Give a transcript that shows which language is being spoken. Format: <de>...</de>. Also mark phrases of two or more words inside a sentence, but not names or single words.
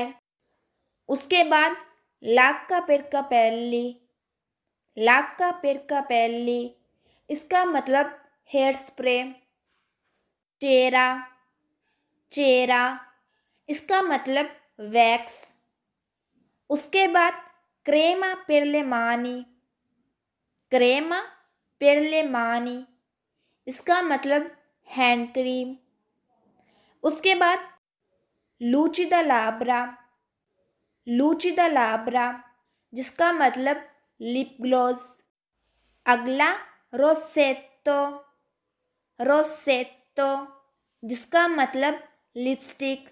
<hi>उसके बाद</hi> <it>lacca per capelli, lacca per capelli</it> <hi>इसका मतलब</hi> <en>hair spray.</en> <hi>चेरा, चेरा इसका मतलब वैक्स। उसके बाद</hi> <it>crema per le mani, crema per le mani</it> <hi>इसका मतलब</hi> <en>hand cream.</en> <hi>उसके बाद लूचिडालाब्रा, लूचिडालाब्रा जिसका मतलब</hi> <en>lip gloss.</en> <hi>अगला रोसेट्टो, रोसेट्टो जिसका मतलब लिपस्टिक।</hi>